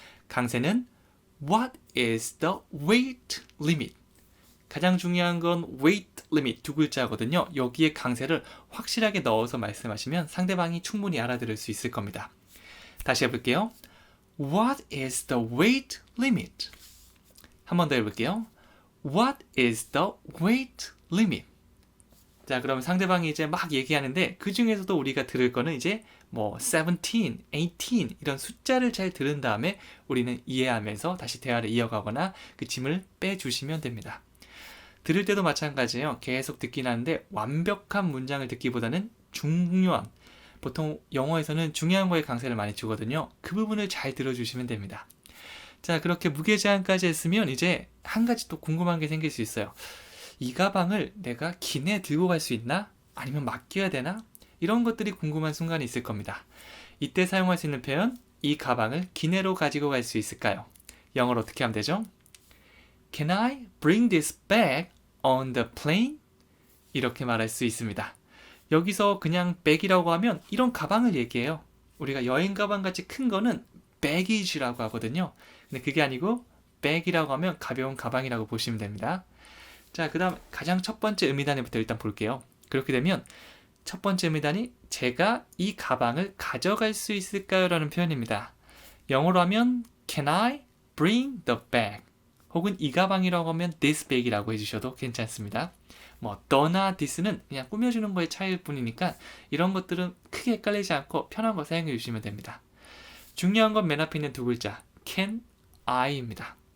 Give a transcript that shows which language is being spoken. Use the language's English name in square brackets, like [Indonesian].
[Korean] 강세는 [English] What is the weight limit? [Korean] 가장 중요한 건 weight limit 두 글자거든요. 여기에 강세를 확실하게 넣어서 말씀하시면 상대방이 충분히 알아들을 수 있을 겁니다. 다시 해볼게요. [English] What is the weight limit? [Korean] 한 번 더 해볼게요. [English] What is the weight limit? [Korean] 자, 그러면 상대방이 이제 막 얘기하는데 그 중에서도 우리가 들을 거는 이제 뭐 17, 18 이런 숫자를 잘 들은 다음에 우리는 이해하면서 다시 대화를 이어가거나 그 짐을 빼주시면 됩니다. 들을 때도 마찬가지예요. 계속 듣긴 하는데 완벽한 문장을 듣기보다는 중요한, 보통 영어에서는 중요한 거에 강세를 많이 주거든요. 그 부분을 잘 들어주시면 됩니다. 자, 그렇게 무게 제한까지 했으면 이제 한 가지 또 궁금한 게 생길 수 있어요. 이 가방을 내가 기내 들고 갈 수 있나? 아니면 맡겨야 되나? 이런 것들이 궁금한 순간이 있을 겁니다. 이때 사용할 수 있는 표현, 이 가방을 기내로 가지고 갈 수 있을까요? 영어로 어떻게 하면 되죠? [English] Can I bring this bag on the plane? [Korean] 이렇게 말할 수 있습니다. 여기서 그냥 백이라고 하면 이런 가방을 얘기해요. 우리가 여행 가방 같이 큰 거는 baggage라고 하거든요. 근데 그게 아니고 백이라고 하면 가벼운 가방이라고 보시면 됩니다. 자, 그 다음 가장 첫 번째 의미단위부터 일단 볼게요. 그렇게 되면 첫 번째 의미단위, 제가 이 가방을 가져갈 수 있을까요? 라는 표현입니다. 영어로 하면 [English] Can I bring the bag? [Korean] 혹은 이 가방이라고 하면 this bag이라고 해주셔도 괜찮습니다. 뭐 the나 this는 그냥 꾸며주는 거의 차이일 뿐이니까 이런 것들은 크게 헷갈리지 않고 편한 거 사용해 주시면 됩니다. 중요한 건 맨 앞에 있는 두 글자 can I입니다.